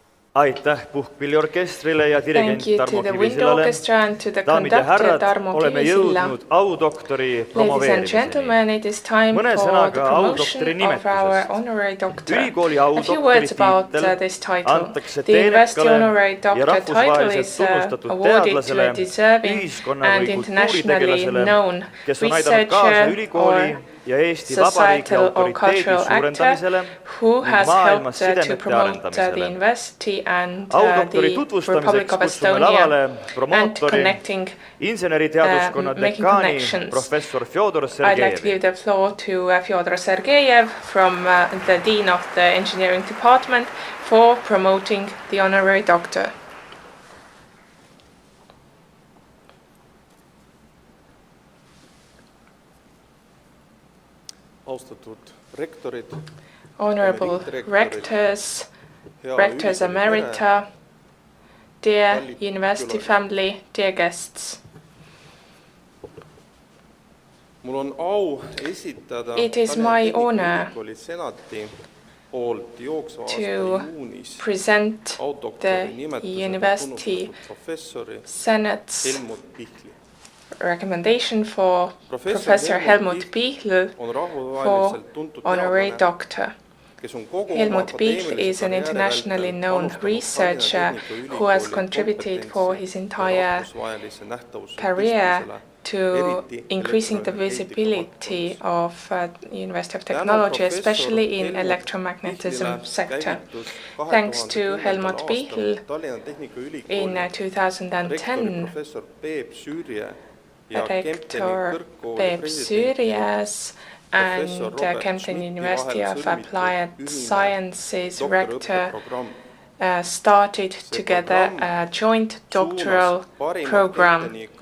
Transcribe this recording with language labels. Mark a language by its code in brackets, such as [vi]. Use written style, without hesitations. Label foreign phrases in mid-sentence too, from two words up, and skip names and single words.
[et] Aitäh puhkpilliorkestrile ja [en] Thank [et] dirigent [en] you [et] Tarmo [en] to the wind [et] Kivisillale. [en] orchestra and to the [et] Daamid ja [en] conductor [et] härrad, [en] Tarmo [et] oleme [en] Kivisilla. [et] jõudnud audoktori [en] Ladies and [et] promoveerimiseni. [en] gentlemen, it is time [et] Mõne [en] for the [et] sõnaga [en] promotion [et] audoktori [en] of our [et] nimetusest. [en] honorary doctor. [et] Ülikooli [en] A few [et] audoktori [en] words about [et] tiitel [en] this title. [et] antakse [en] The university [et] teenekale [en] honorary [et] ja [en] doctor title [et] rahvusvaheliselt [en] is [et] tunnustatud [en] awarded to [et] teadlasele, [en] a deserving [et] ühiskonna [en] and [et] või [en] internationally [et] kultuuritegelasele, [en] known [et] kes on aidanud kaasa [en] researcher [et] ülikooli [en] or [et] ja Eesti Vabariigi [en] societal or [et] autoriteedi [en] cultural [et] suurendamisele [en] actor who [et] ning [en] has [et] maailmas [en] helped to [et] sidemete [en] promote the [et] arendamisele. [en] university and [et] Audoktori [en] the [et] tutvustamiseks [en] Republic of [et] kutsume [en] Estonia [et] lavale [en] and [et] promootori, [en] connecting [et] inseneriteaduskonna [en] making [et] dekaani [en] connections. [et] professor Fjodor [en] I'd like to [et] Sergejevi. [en] give the floor to Fyodor Sergejev from the Dean of the Engineering Department for promoting the honorary doctor. [et] Austatud rektorid, [en] Honorable rectors, rectors emerita, dear university family, dear guests. [et] mul on au esitada [en] It is my honor [et] Ülikooli senati poolt jooksva aasta [en] to [et] juunis [en] present the [et] audoktori nimetusega [en] University [et] tunnustatud professori [en] Senate's [et] Helmut Pichli. [en] recommendation for Professor Helmut Pichel [et] on [en] for [et] rahvusvaheliselt tuntud [en] honorary [et] teadlane, [en] doctor. [et] kes on kogu [en] Helmut [et] oma [en] Pichel [et] akadeemilise [en] is an [et] karjääri [en] internationally [et] vältel [en] known [et] panustanud [en] researcher [et] Tallinna Tehnikaülikooli [en] who has contributed for his [et] kompetentsi ja [en] entire [et] rahvusvahelise nähtavuse [en] career [et] tõstmisele, [en] to [et] eriti [en] increasing the [et] elektroenergeetika [en] visibility [et] valdkonnas. [en] of University of Technology, especially in electromagnetism sector. Thanks to Helmut Pichel, in 2010, Rector Peep Süürias and Kempten University of Applied Sciences Rector started together a joint doctoral program.